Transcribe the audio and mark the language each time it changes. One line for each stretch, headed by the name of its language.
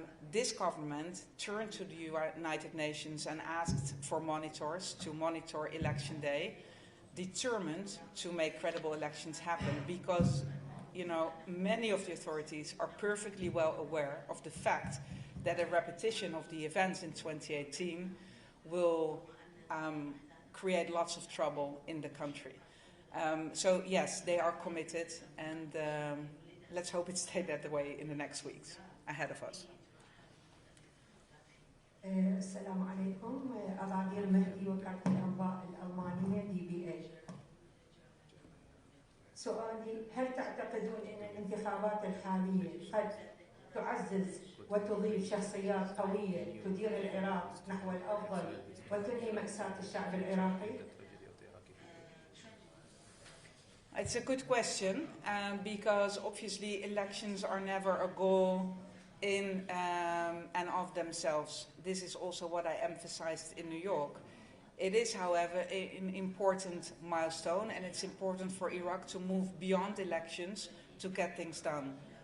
English: This government turned to the United Nations and asked for monitors to monitor election day, determined to make credible elections happen because many of the authorities are perfectly well aware of the fact that a repetition of the events in 2018 will create lots of trouble in the country. So yes, they are committed, and let's hope it stays that way in the next weeks ahead of us.
Arabic: السلام عليكم. أباقير مهدي وكالة الأنباء الألمانية DBA. سؤالي: هل تعتقدون أن الانتخابات الحالية قد تعزز وتضيف شخصيات قوية تدير العراق نحو الأفضل وتنهي مأساة الشعب العراقي؟
English: It's a good question because obviously elections are never a goal in and of themselves. This is also what I emphasized in New York. It is, however, an important milestone, and it's important for Iraq to move beyond elections to get things done.